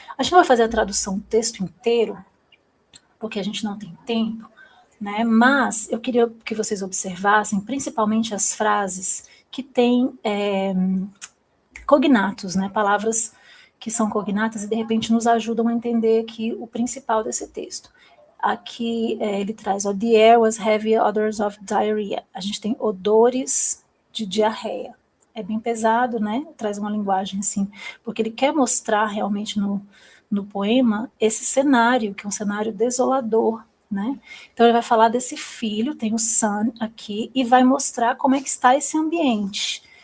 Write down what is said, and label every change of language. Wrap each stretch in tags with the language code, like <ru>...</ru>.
<pt>A gente não vai fazer a tradução do texto inteiro, porque a gente não tem tempo, né? Mas eu queria que vocês observassem principalmente as frases que têm cognatos, né? Palavras que são cognatas e de repente nos ajudam a entender aqui o principal desse texto. Aqui ele traz,</pt> <en>the air was heavy odors of diarrhea.</en> <pt>A gente tem odores de diarreia. É bem pesado, né? Traz uma linguagem assim, porque ele quer mostrar realmente no poema esse cenário, que é um cenário desolador, né? Então ele vai falar desse filho, tem o son aqui, e vai mostrar como é que está esse ambiente.</pt>